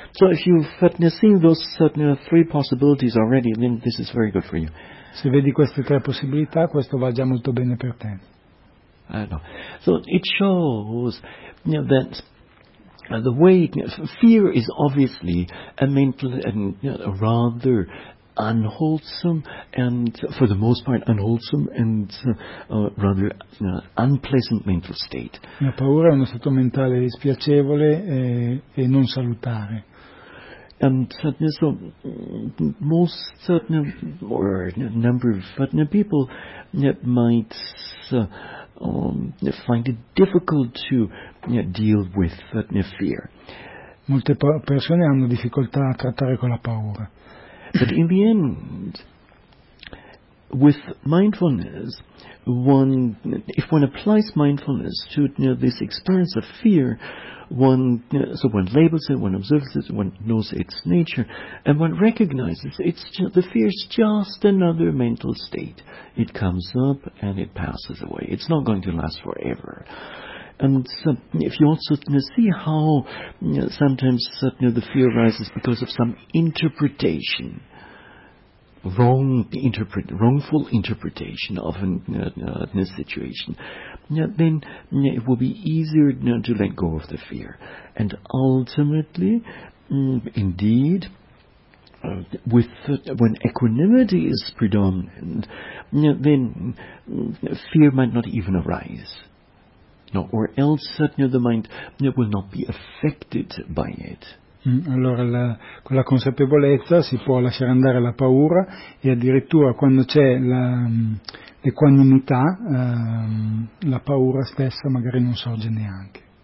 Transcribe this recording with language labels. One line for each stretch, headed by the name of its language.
English: So if you've seen those three possibilities already, then this is very good for you.
Italian: Se vedi queste tre possibilità, questo va già molto bene per te.
English: So it shows that the way fear is obviously a mental and a rather unwholesome and for the most part unwholesome and rather unpleasant mental state.
Italian: La paura è uno stato mentale dispiacevole e non salutare.
English: And so most or a number of people might find it difficult to deal with fear.
Italian: Molte persone hanno difficoltà a trattare con la paura.
English: But in the end, with mindfulness, if one applies mindfulness to this experience of fear, one labels it, one observes it, one knows its nature, and one recognizes the fear is just another mental state. It comes up and it passes away. It's not going to last forever. And if you also see how sometimes the fear arises because of some interpretation, wrongful interpretation of a situation, then it will be easier to let go of the fear. And ultimately, indeed, when equanimity is predominant, then fear might not even arise. No, or else the mind will not be affected by it.
Italian: Allora con la consapevolezza si può lasciare andare la paura, e addirittura quando c'è l'equanimità, la paura stessa magari non sorge neanche.